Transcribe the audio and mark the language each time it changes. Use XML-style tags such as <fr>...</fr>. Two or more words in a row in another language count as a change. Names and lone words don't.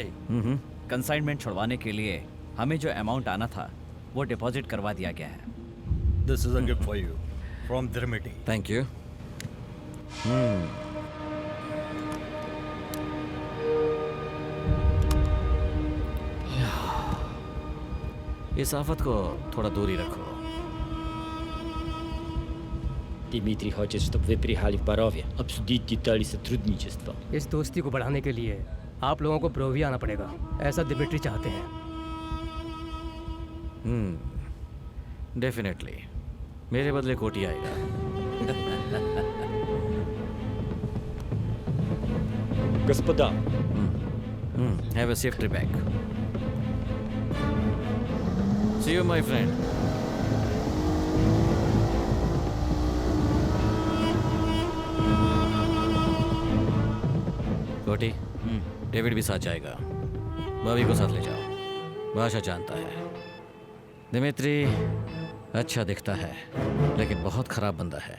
<hi>कंसाइनमेंट छुड़वाने के लिए हमें जो अमाउंट आना था वो डिपॉजिट करवा दिया गया है।</hi> <en>This is a gift for you from Dimitri. Thank you.</en> <hi>इस आफत को थोड़ा दूर ही रखो।</hi> <ru>Дмитрий хочет, чтобы вы приехали в Борове, обсудить детали сотрудничества.</ru> <hi>इस दोस्ती को बढ़ाने के लिए आप लोगों को बोरोविया आना पड़ेगा, ऐसा दिमित्री चाहते हैं।</hi> <en>डेफिनेटली।</en> <hi>मेरे बदले कोटी आएगा।</hi> <ru>Господа,</ru> <en>Have a safe trip back. See you, my friend.</en> <hi>कोटी, डेविड भी साथ जाएगा। भाभी को साथ ले जाओ, भाषा जानता है। दिमित्री अच्छा दिखता है, लेकिन बहुत खराब बंदा है।</hi>